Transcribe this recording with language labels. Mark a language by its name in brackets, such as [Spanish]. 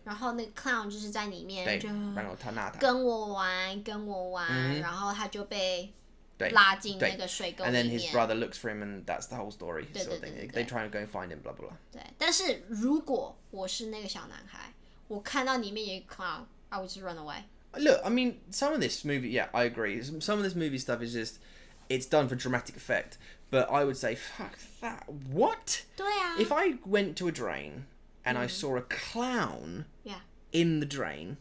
[Chinese] 然后那个 clown 就是在里面就然后他拿他跟我玩然后他就被拉进那个水沟里面 [English] and then his brother looks for him and that's the whole story sort of thing. They try and go and find him blah blah blah [Chinese] 对但是如果我是那个小男孩我看到里面有一个 clown [English] I would just run away. Look, I mean, some of this movie, yeah, I agree. Some of this movie stuff is just, it's done for dramatic effect. But I would say, fuck that. What? [Chinese] 对啊 [English] If I went to a drain and I saw a clown in the drain,